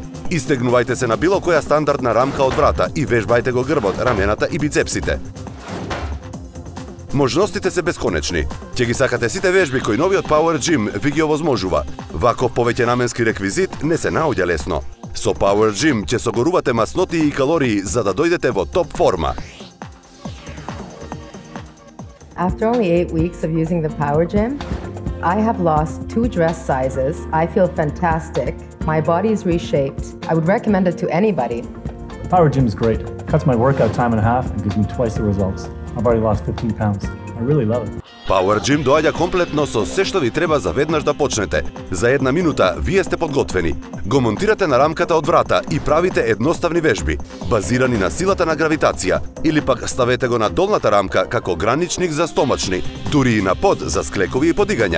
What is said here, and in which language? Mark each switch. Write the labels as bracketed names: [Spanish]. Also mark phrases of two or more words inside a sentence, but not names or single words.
[Macedonian] Истегнувајте се на било која стандардна рамка од врата и вежбајте го грбот, рамената и бицепсите. Можностите се бесконечни. Ќе ги сакате сите вежби кои новиот Power Gym ви ги овозможува. Ваков повеќенаменски реквизит не се наоѓа лесно. Со Power Gym ќе согорувате масноти и калории за да дојдете во топ форма. [English] After only 8 weeks of using the Power Gym, I have lost 2 dress sizes. I feel fantastic. My body is reshaped. I would recommend it to anybody. Power Gym is great. It cuts my workout time in half and gives me twice the results. I've already lost 15 pounds. I really love it. [Macedonian] Power Gym доаѓа комплетно со се што ви треба за веднаш да почнете. За 1 минута вие сте подготвени. Го монтирате на рамката од врата и правите едноставни вежби, базирани на силата на гравитација, или пак ставете го на долната рамка како граничник за стомачни, дури и на под за склекови и подигања.